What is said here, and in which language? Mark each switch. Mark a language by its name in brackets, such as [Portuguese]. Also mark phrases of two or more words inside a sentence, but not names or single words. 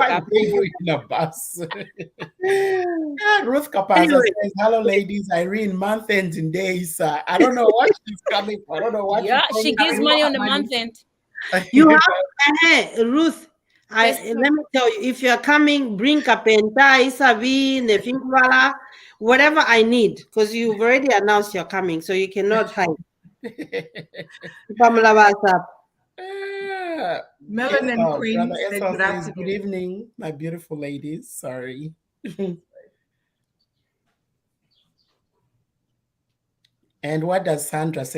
[English] stop. Why you in a bus? Ruth Kapaza says, "Hello, ladies. Irene, month end in days. I don't know what she's coming for. I don't know what. Yeah, she gives money on the month end. You have Ruth. Let me tell you, if you're coming, bring kapenta, [Bemba] isabi, nefingwala, [English] whatever I need, because you've already announced you're coming, so you cannot hide. Melanin Queen says, good evening, my beautiful ladies. Sorry. And what does Sandra say?